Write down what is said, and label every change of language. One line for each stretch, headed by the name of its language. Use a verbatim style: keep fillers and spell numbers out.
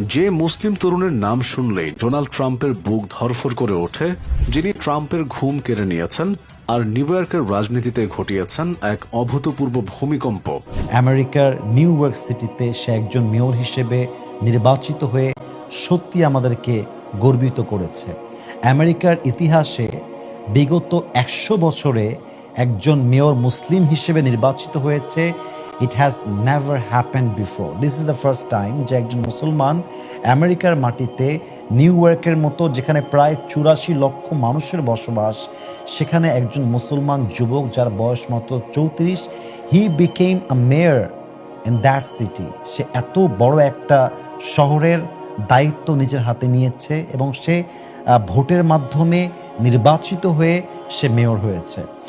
Bangla: যে মুসলিম তরুণের নাম শুনলেই ডোনাল্ড ট্রাম্পের বুক ধরফর করে ওঠে, যিনি ট্রাম্পের ঘুম কেড়ে নিয়েছেন আর নিউ ইয়র্কের রাজনীতিতে ঘটিয়েছেন এক অভূতপূর্ব ভূমিকম্প। আমেরিকার নিউ ইয়র্ক সিটিতে সে একজন মেয়র হিসেবে নির্বাচিত হয়ে সত্যি আমাদেরকে গর্বিত করেছে। আমেরিকার ইতিহাসে বিগত একশো বছরে একজন মেয়র মুসলিম হিসেবে নির্বাচিত হয়েছে।
English: It has never happened before. This is the first time
Bangla: যে একজন মুসলমান আমেরিকার মাটিতে নিউ ইয়র্কের মতো, যেখানে প্রায় চুরাশি লক্ষ মানুষের বসবাস, সেখানে একজন মুসলমান যুবক যার বয়স মাত্র চৌত্রিশ,
English: he became a mayor in that city.
Bangla: সে এত বড় একটা শহরের দায়িত্ব নিজের হাতে নিয়েছে এবং সে ভোটের মাধ্যমে নির্বাচিত হয়ে সে মেয়র হয়েছে।